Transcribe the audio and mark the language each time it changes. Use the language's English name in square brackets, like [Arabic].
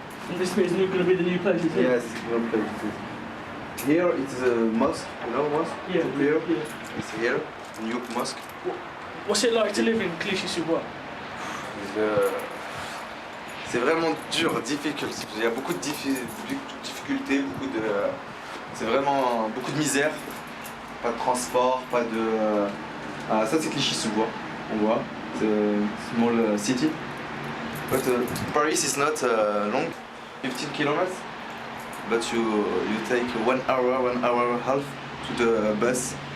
[English] And this is going to be the new place, is it? Yes, no place. Here it's a mosque, you know mosque? Yeah, Here. yeah. It's here, new mosque. What's it like to live in Clichy-sous-Bois? [French] C'est vraiment dur, difficile. Il y a beaucoup de difficultés, c'est vraiment beaucoup de misère. Pas de transport, pas de... ça c'est Clichy-sous-Bois, on voit. C'est [English] small city. But Paris is not long, 15 kilometers. But you take 1 hour and a half to the bus.